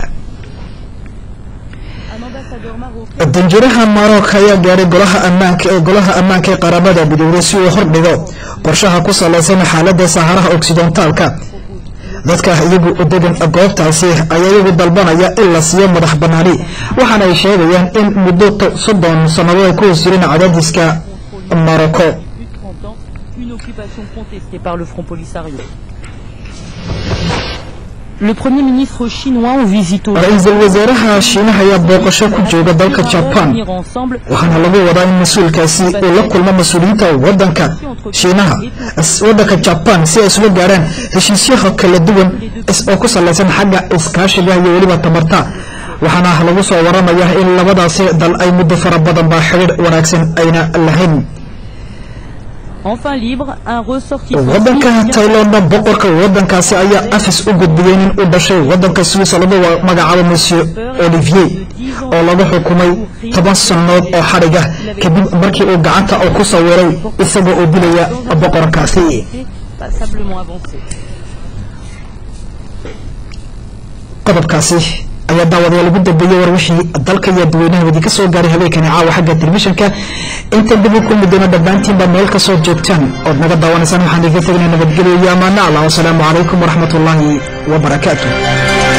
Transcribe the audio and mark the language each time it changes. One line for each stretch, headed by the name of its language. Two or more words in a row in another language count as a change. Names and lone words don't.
Somali: danjiraha Maroc ayaa gaaray golaha ammaanka ee qaramada midoobay si uu hordhigo qorshaha ku saleysan xaaladda Saharaha Occidentalka dadka iyagu degan goobtaasi ayaa iyagu dalbanaya in la siiyo madax banaani waxaana ay sheegayaan in muddo 30 sanadood ay ku jireen cadaadiska Morocco
French: Une occupation contestée par le Front Polisario. Le Premier ministre chinois en visite au
Somali: ra'iisul wasaaraha Shiinaha ayaa booqasho ku jooga dalka Japan waxaana lagu wadaa in mas'uulkaasi uu la kulmo mas'uuliyiinta wadanka Shiinaha wadanka Japan si ay isugu gaaraan heshiisyo kala duwan oo ku saleysan xagga iskaashiga iyo waliba tamarta waxaana lagu soo waramayaa in labadaasi dal ay muddo fara badan ba xiriir wanaagsan ayna lahayn
French: Enfin libre, un ressortissant.
Somali: wadanka Thailand boqorka wadankaasi ayaa afis u gudbiyay in uu dhashay wadanka Switzerland oo magacaabo Monsieur Olivier oo lagu xukumay 10 sanadood oo xariga kadib markii uu gacanta ku sawiray isagoo oo dilaya boqorkaasi qodobkaasi ayaa daawadayaal ugu dambeeyay war wixii dalka iyo dadweynaha wadii ka soo gaaray habeenkani caawa xagga telefishinka inta dib u kulmi doono dhammaantiinba meel ka soo joogtaan ood naga daawanaysaan waxaan idinka tegnay nabadgelyo iyo ammaano allah
Arabic: والسلام عليكم ورحمة الله وبركاته